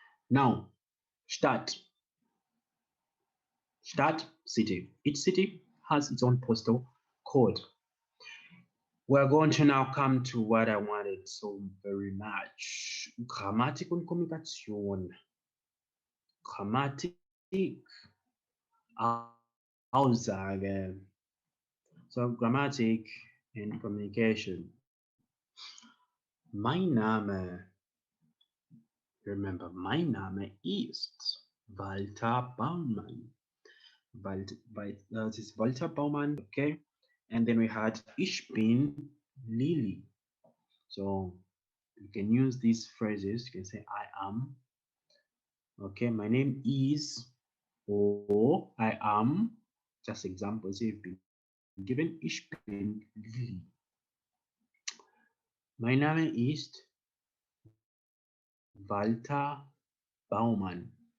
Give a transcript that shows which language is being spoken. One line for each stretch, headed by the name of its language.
English: Now, Stadt, city. Each city has its own postal code. We're going to now come to what I wanted so very much.
German: Grammatik und Kommunikation. Grammatik, Aussage.
English: So Grammatik and communication. Mein Name, remember,
German: mein Name ist Walter Baumann.
English: This is Walter Baumann, okay? And then we had
German: Ich bin Lili.
English: So you can use these phrases. You can say I am. Okay, my name is, or I am. Just examples you've been given.
German: Ich bin Lili. Mein Name ist Walter Baumann.